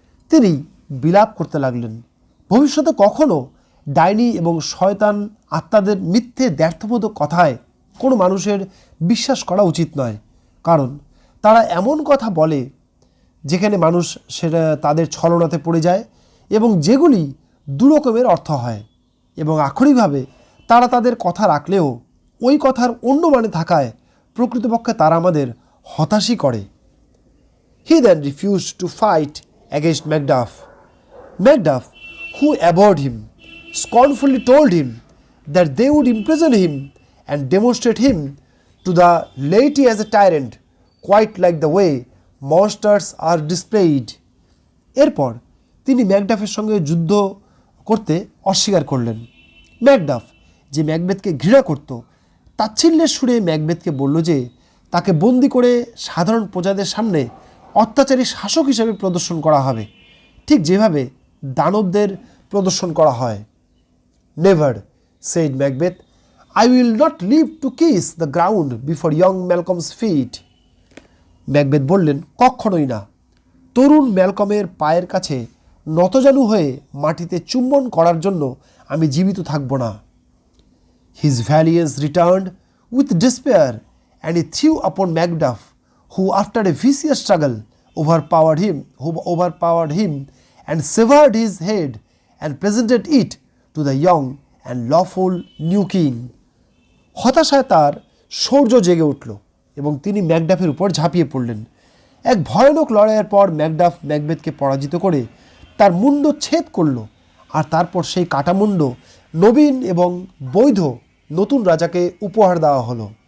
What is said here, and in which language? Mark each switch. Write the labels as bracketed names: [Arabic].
[Bangla] তিনি বিলাপ করতে লাগলেন, ভবিষ্যতে কখনো ডাইনি এবং শয়তান আত্মাদের মিথ্যে দ্ব্যর্থবোধক কথায় কোনো মানুষের বিশ্বাস করা উচিত নয়, কারণ তারা এমন কথা বলে যেখানে মানুষ সেটা তাদের ছলনাতে পড়ে যায় এবং যেগুলি দুরকমের অর্থ হয়, এবং আক্ষরিকভাবে তারা তাদের কথা রাখলেও ওই কথার অন্য মানে থাকায় প্রকৃতপক্ষে তারা আমাদের হতাশই করে। [English] He then refused to fight against Macbeth. Macbeth, who abhorred him, scornfully told him that they would imprison him and demonstrate him to the laity as a tyrant, quite like the way monsters are displayed. [Bangla] এরপর তিনি ম্যাকডাফের সঙ্গে যুদ্ধ করতে অস্বীকার করলেন। Macduff, যে ম্যাকবেথকে ঘৃণা করত, তাচ্ছিল্যের সুরে ম্যাকবেথকে বলল যে তাকে বন্দি করে সাধারণ প্রজাদের সামনে অত্যাচারী শাসক হিসেবে প্রদর্শন করা হবে, ঠিক যেভাবে দানবদের প্রদর্শন করা হয়। [English] Never, said Macbeth, I will not live to kiss the ground before young Malcolm's feet. [Bangla] Macbeth বললেন, কখনোই না। তরুণ ম্যালকমের পায়ের কাছে নতজানু হয়ে মাটিতে চুম্বন করার জন্য আমি জীবিত থাকব না। [English] His valiance returned with despair, and he threw upon Macbeth, who after a vicious struggle overpowered him and severed his head and presented it to the young and lawful new king. [Bangla] হতাশায় তার শৌর্য জেগে উঠল এবং তিনি ম্যাকডাফের উপর ঝাঁপিয়ে পড়লেন। এক ভয়ানক লড়াইয়ের পর ম্যাকডাফ ম্যাকবেথকে পরাজিত করে তার মুন্ড ছেদ করল, আর তারপর সেই কাটামুন্ড নবীন এবং বৈধ নতুন রাজাকে উপহার দেওয়া হলো।